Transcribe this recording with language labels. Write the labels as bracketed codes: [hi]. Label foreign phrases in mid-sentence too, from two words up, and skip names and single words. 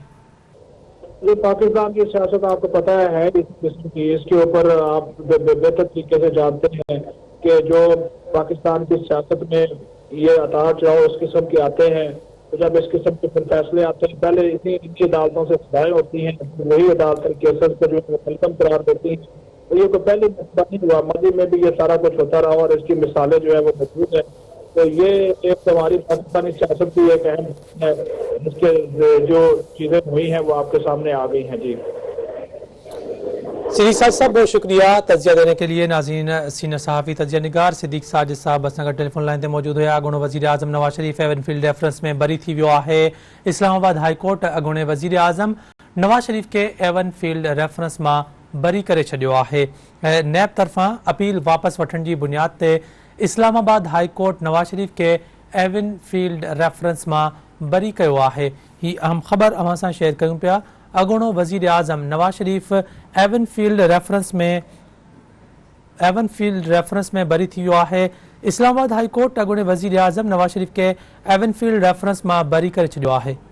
[ur] یہ پاکستان کی سیاست آپ کو پتا ہے اس قسم کی اس کے اوپر آپ بہتر طریقے سے جانتے ہیں کہ جو پاکستان کی سیاست میں یہ اتار چڑھاؤ اس قسم کے آتے ہیں تو جب اس قسم کے پھر فیصلے آتے ہیں پہلے ان کی عدالتوں سے سزائیں ہوتی ہیں وہی عدالت کیسز کو جو مقدم قرار دیتی ہیں تو یہ کوئی پہلے نہیں ہوا ماضی میں بھی یہ سارا کچھ ہوتا رہا اور اس کی مثالیں جو ہے وہ موجود ہے. تو یہ ایک ہماری پاکستانی سیاست کی ایک اہم ہے جس کے جو چیزیں ہوئی ہیں وہ آپ کے سامنے آ گئی ہیں. जी صدیق صاحب بہت شکریہ تجزیہ دینے کے لیے. [sd] नाज़रीन सीनियर सहाफ़ी तजिया निगार सिद्दीक साजिद साहब बसनगर टेलीफोन लाइन ते मौजूद हुआ। अॻूणो वज़ीर आज़म नवाज़ शरीफ़ एवन फील्ड रेफरेंस में बरी थी वियो आहे। इस्लामाबाद हाई कोर्ट अॻूणे वज़ीर आज़म नवाज़ शरीफ़ के एवन फील्ड रेफरेंस मां बरी करे छॾियो आहे। नैब तरफ़ां अपील वापसि वठण जी बुनियाद ते इस्लामाबाद हाई कोर्ट नवाज़ शरीफ़ के एवन फील्ड रेफरेंस मां बरी कयो आहे। ही अहम ख़बर अवां सां शेयर कयूं पिया। अॻूणो वज़ीर आज़म नवाज़ शरीफ़ एवन फील्ड रेफरेंस में बरी थी वियो आहे। इस्लामाबाद हाई कोर्ट अॻूणे वज़ीर आज़म नवाज़ शरीफ़ खे एवनफील्ड रेफरेंस मां बरी करे छॾियो आहे।